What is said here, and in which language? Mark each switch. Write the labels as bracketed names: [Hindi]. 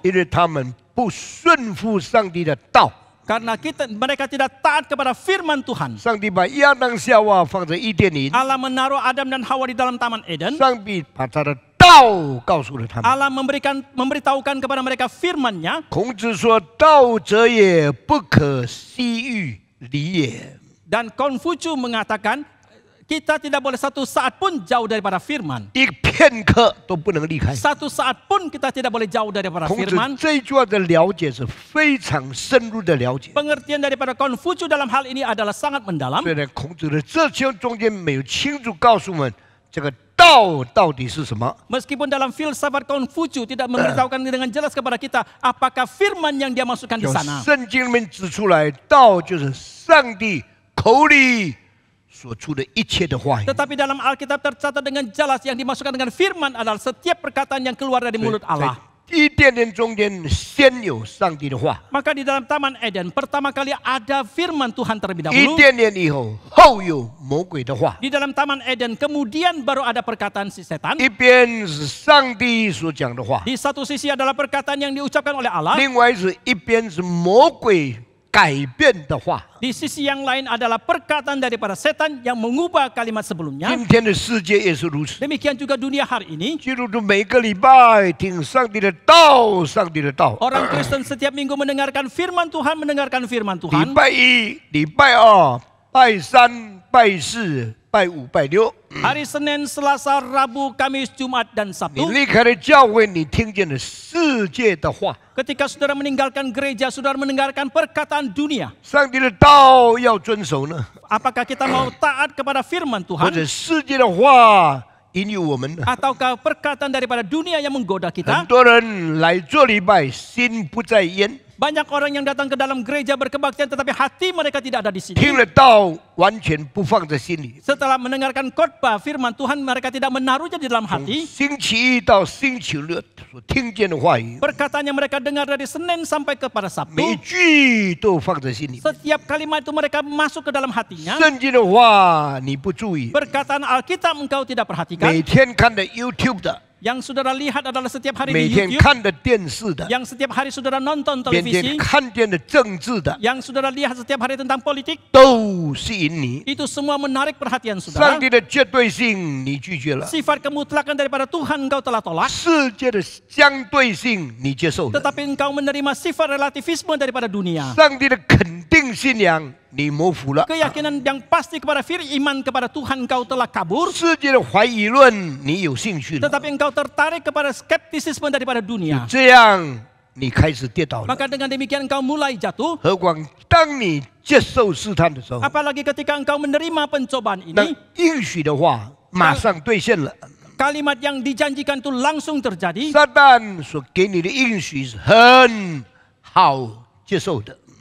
[Chinese] 因为他们不顺服上帝的道。 [Indonesian] karena mereka tidak taat kepada firman Tuhan. [Chinese] 上帝把亚当夏娃放在伊甸园， [Indonesian] Allah menaruh Adam dan Hawa di dalam Taman Eden. [Chinese] 上帝把他的道告诉了他们。 [Indonesian] Allah memberitahukan kepada mereka firman-Nya. [Chinese] 孔子说：“道者也，不可西域离也。” [Indonesian] Dan Konfucius mengatakan kita tidak boleh satu saat pun jauh daripada firman. [Chinese] 一片刻都不能离开。 [Indonesian] Satu saat pun kita tidak boleh jauh daripada [Chinese] 孔子 [Indonesian] firman. [Chinese] 这一句话的了解是非常深入的了解。 [Indonesian] Pengertian daripada Konfucius dalam hal ini adalah sangat mendalam. [Chinese] 虽然孔子的这些中间没有清楚告诉我们这个道到底是什么， [Indonesian] Meskipun dalam filsafat Konfucius tidak memberitahukan dengan jelas kepada kita apakah firman yang dia masukkan di [Chinese] 从 [Indonesian] sana. [Chinese] 圣经里面指出来，道就是上帝口里所出的一切的话语。 [Indonesian] Tetapi dalam Alkitab tercatat dengan jelas yang dimasukkan dengan firman adalah setiap perkataan yang keluar dari mulut Allah. [Chinese] 伊甸园中间先有上帝的话， [Indonesian] Maka di dalam Taman Eden pertama kali ada firman Tuhan terlebih [Chinese] 伊 [Indonesian] dahulu. [Chinese] 甸园以后后有魔鬼的话。 [Indonesian] Di dalam Taman Eden kemudian baru ada perkataan si setan. [Chinese] 一边是上帝所讲的话， [Indonesian] Di satu sisi adalah perkataan yang diucapkan oleh Allah. [Chinese] 另外一边是魔鬼改变的话。 [Indonesian] Di sisi yang lain adalah perkataan daripada setan yang mengubah kalimat sebelumnya. [Chinese] 今天的世界也是如此。 [Indonesian] Demikian juga dunia hari ini. [Chinese] 基督徒每个礼拜听上帝的道，上帝的道。 [Indonesian] Orang Kristen setiap minggu mendengarkan firman Tuhan, mendengarkan firman [Chinese] 礼 [Indonesian] Tuhan. [Chinese] 拜一、礼拜二、拜三、拜四拜五、拜六， [Indonesian] hari Senin, Selasa, Rabu, Kamis, Jumat, dan [Chinese] 你 [Indonesian] Sabtu. [Chinese] 离开了教会，你听见了世界的话。 [Indonesian] Ketika saudara meninggalkan gereja, saudara mendengarkan perkataan dunia. [Chinese] 上帝的道要遵守呢， [Indonesian] Apakah kita mau taat kepada firman [Chinese] 或 [Indonesian] Tuhan? [Chinese] 者世界的话引诱我们呢？ [Indonesian] Ataukah perkataan daripada dunia yang menggoda [Chinese] 很 [Indonesian] kita? [Chinese] 多人来做礼拜，心不在焉， [Indonesian] Banyak orang yang datang ke dalam gereja berkebaktian tetapi hati mereka tidak ada di [Chinese] 听 [Indonesian] sini. [Chinese] 了道完全不放在心里。 [Indonesian] Setelah mendengarkan khotbah firman Tuhan, mereka tidak menaruhnya di dalam [Chinese] 从 [Indonesian] hati. [Chinese] 星期一到星期六所听见的话语， [Indonesian] Perkataan yang mereka dengar dari Senin sampai kepada [Chinese] 每一句都放在心里。 [Indonesian] setiap kalimat itu mereka masuk ke dalam hatinya. [Chinese] 圣经的话你不注意， [Indonesian] Perkataan Alkitab engkau tidak [Chinese] 每 [Indonesian] perhatikan. [Chinese] 天看的 YouTube 的， [Indonesian] Yang saudara lihat adalah setiap hari [Chinese] 每 [Indonesian] di [Chinese] 天 [Indonesian] YouTube. [Chinese] 看的电视的， [Indonesian] Yang setiap hari saudara nonton [Chinese] 每天 [Indonesian] televisi. [Chinese] 看见的政治的， [Indonesian] Yang saudara lihat setiap hari tentang politik. [Chinese] 都吸引你。 [Indonesian] Itu semua menarik perhatian [Chinese] 上 [Indonesian] saudara. [Chinese] 帝的绝对性你拒绝了， [Indonesian] Sifat kemutlakan daripada Tuhan engkau telah tolak. [Chinese] 世界的相对性你接受了， [Indonesian] Tetapi engkau menerima sifat relativisme daripada dunia. [Chinese] 上帝的肯定信仰你模糊了， [Indonesian] Keyakinan yang pasti kepada iman kepada Tuhan engkau telah kabur. [Chinese] 世界的怀疑论你有兴趣了， [Indonesian] Tetapi engkau tertarik kepada skeptisisme daripada dunia. [Chinese] 这样你开始跌倒了。 [Indonesian] Maka dengan demikian engkau mulai jatuh. [Chinese] 何况当你接受试探的时候， [Indonesian] Apalagi ketika engkau menerima pencobaan [Chinese] 那 [Indonesian] ini. [Chinese] 应许的话马上兑现了。 [Indonesian] Kalimat yang dijanjikan itu langsung terjadi. [Chinese] 撒旦所给你的应许是很好接受的，